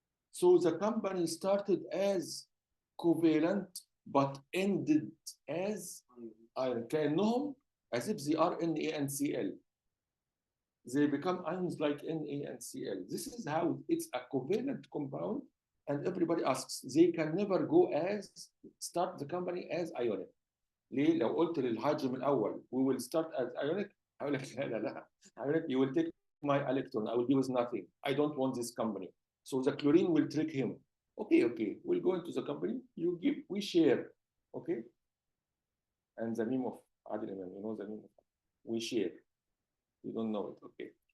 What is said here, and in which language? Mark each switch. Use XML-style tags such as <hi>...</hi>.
<en>So the company started as covalent but ended as iron.</en> <ar>كأنهم</ar> <en>as if they are Na and Cl. They become ions like Na and Cl. This is how it's a covalent compound, and everybody asks, they can never go as start the company as ionic.</en> <ar>ليه؟ لو قلت للهيدروجين من الأول</ar> <en>we will start as ionic,</en> <ar>هقول لك لا لا لا.</ar> <en>Ionic, you will take my electron, I will give us nothing. I don't want this company. So the chlorine will trick him. Okay, we'll go into the company, you give, we share. Okay? And the name of Adil Imam, you know the name of we share. You don't know it, okay?</en>